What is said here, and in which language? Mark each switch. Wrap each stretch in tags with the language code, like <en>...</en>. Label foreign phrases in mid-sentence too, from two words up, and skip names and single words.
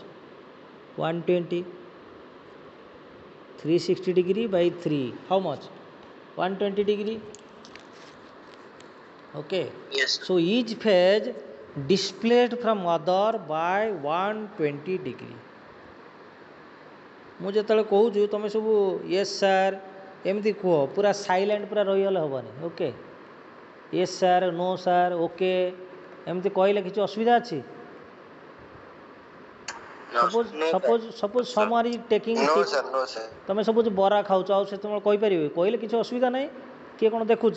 <en>120. 360 degree by 3, how much? 120 degree. Okay. Yes, sir. So each phase displaced from other by 120 degree.</en> <or>ମୁଁ ଯେତେବେଳେ କହୁଛି ତୁମେ ସବୁ</or> <en>yes sir</en> <or>ଏମିତି କୁହ, ପୁରା ସାଇଲେଣ୍ଟ ପୁରା ରହିଗଲେ ହେବନି।</or> <en>okay, yes sir, no sir, okay</en> <or>ଏମିତି କହିଲେ କିଛି ଅସୁବିଧା ଅଛି?</or> <en>suppose someone is taking</en> <or>ତୁମେ ସବୁ ବରା ଖାଉଛ ଆଉ ସେତେବେଳେ କହିପାରିବେ, କହିଲେ କିଛି ଅସୁବିଧା ନାହିଁ, କିଏ କ'ଣ ଦେଖୁଛି।</or>